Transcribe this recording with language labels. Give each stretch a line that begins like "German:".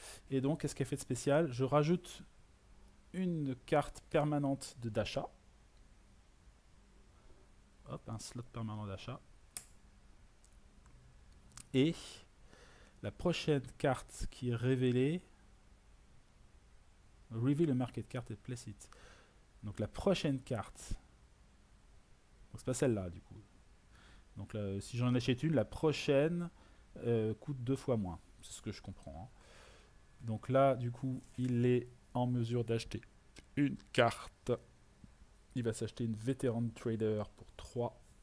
French: Et donc, qu'est-ce qu'elle fait de spécial? Je rajoute une carte permanente d'achat. Hop, un slot permanent d'achat. Et la prochaine carte qui est révélée...
English: Reveal a market card
French: et
English: place it.
French: Donc la prochaine carte... Donc c'est pas celle-là, du coup. Donc là, si j'en achète une, la prochaine coûte 2 fois moins. C'est ce que je comprends. Hein. Donc là, du coup, il est en mesure d'acheter une carte. Il va s'acheter une Veteran Trader pour 3.